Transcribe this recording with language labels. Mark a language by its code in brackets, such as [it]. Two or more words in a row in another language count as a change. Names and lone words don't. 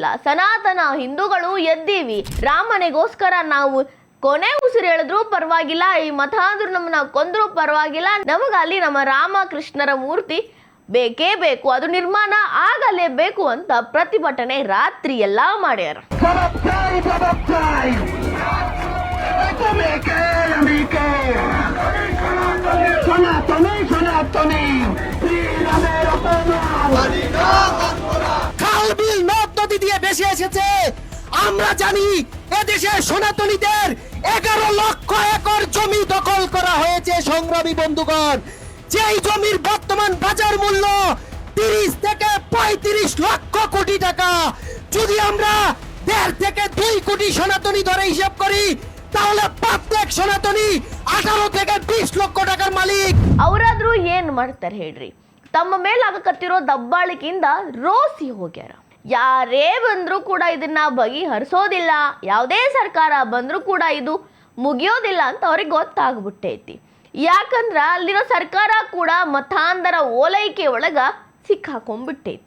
[kn] ಸನಾತನ ಹಿಂದೂಗಳು ಎದ್ದೀವಿ. ರಾಮನಿಗೋಸ್ಕರ ನಾವು ಕೊನೆ ಉಸಿರು ಹೇಳಿದ್ರು ಪರವಾಗಿಲ್ಲ, ಈ ಮತಾಂಧರು ನಮ್ಮನ್ನ ಕೊಂದ್ರು ಪರವಾಗಿಲ್ಲ, ನಮಗ ಅಲ್ಲಿ ನಮ್ಮ ರಾಮ ಕೃಷ್ಣರ ಮೂರ್ತಿ ಬೇಕೇ ಬೇಕು, ಅದು ನಿರ್ಮಾಣ ಆಗಲೇಬೇಕು ಅಂತ ಪ್ರತಿಭಟನೆ ರಾತ್ರಿ ಎಲ್ಲಾ ಮಾಡ್ಯಾರ. [bn] খাল বিল নদ নদী দিয়ে বেশি এসেছে। আমরা জানি এদেশে সনাতনীদের 11 লক্ষ একর জমি দখল করা হয়েছে। সংগ্রামী বন্ধুগণ, যেই জমির বর্তমান বাজার মূল্য 30 থেকে 35 লক্ষ কোটি টাকা। যদি আমরা 1.5 থেকে 2 কোটি সনাতনী ধরে হিসাব করি, তাহলে প্রত্যেক সনাতনী 18 থেকে 20 লক্ষ টাকার মালিক। [kn] ಅವರಾದ್ರೂ ಏನ್ ಮಾಡ್ತಾರೆ ಹೇಳ್ರಿ? ತಮ್ಮ ಮೇಲಾಗಕತ್ತಿರೋ ದಬ್ಬಾಳಿಕೆಯಿಂದ ರೋಸಿ ಹೋಗ್ಯಾರ. ಯಾರೇ ಬಂದರೂ ಕೂಡ ಇದನ್ನ ಬಗೆಹರಿಸೋದಿಲ್ಲ, ಯಾವುದೇ ಸರ್ಕಾರ ಬಂದರೂ ಕೂಡ ಇದು ಮುಗಿಯೋದಿಲ್ಲ ಅಂತ ಅವ್ರಿಗೆ ಗೊತ್ತಾಗ್ಬಿಟ್ಟೈತಿ. ಯಾಕಂದ್ರ ಅಲ್ಲಿರೋ ಸರ್ಕಾರ ಕೂಡ ಮತಾಂಧರ ಓಲೈಕೆ ಒಳಗ ಸಿಕ್ಕಾಕೊಂಡ್ಬಿಟ್ಟೈತಿ.